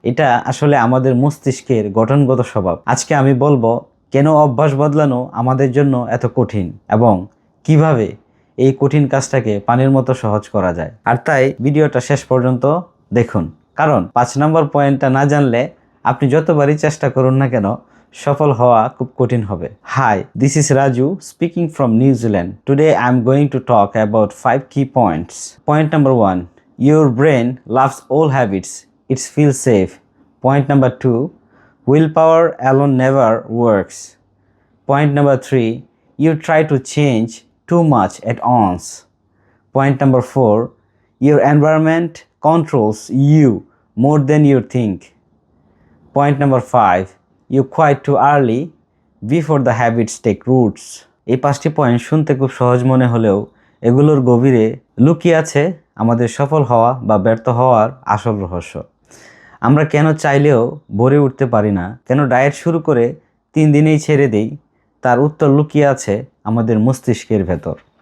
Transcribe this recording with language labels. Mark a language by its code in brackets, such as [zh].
[bn] এটা আসলে আমাদের মস্তিষ্কের গঠনগত স্বভাব। আজকে আমি বলবো কেন অভ্যাস বদলানো আমাদের জন্য এত কঠিন এবং কিভাবে এই কঠিন কাজটাকে পানির মতো সহজ করা যায়। আর তাই ভিডিওটা শেষ পর্যন্ত দেখুন, কারণ 5 নম্বর পয়েন্টটা না জানলে আপনি যতবারই চেষ্টা করুন না কেন সফল হওয়া খুব কঠিন হবে। [en] Hi, this is Raju speaking from New Zealand. Today I'm going to talk about 5 key points. Point number 1, your brain loves old habits. It feels safe. Point number 2, willpower alone never works. Point number 3, you try to change too much at once. Point number 4, your environment controls you more than you think. Point number 5, you quit too early before the habits take roots. [bn] এই 5টি point শুনতে খুব সহজ মনে হলেও এগুলোর গভীরে লুকিয়ে আছে আমাদের সফল হওয়া বা ব্যর্থ হওয়ার আসল রহস্য। আমরা কেন চাইলেও ভোরে উঠতে পারি না, কেন ডায়েট শুরু করে 3 দিনেই ছেড়ে দেই, তার উত্তর লুকিয়ে আছে আমাদের মস্তিষ্কের ভেতর।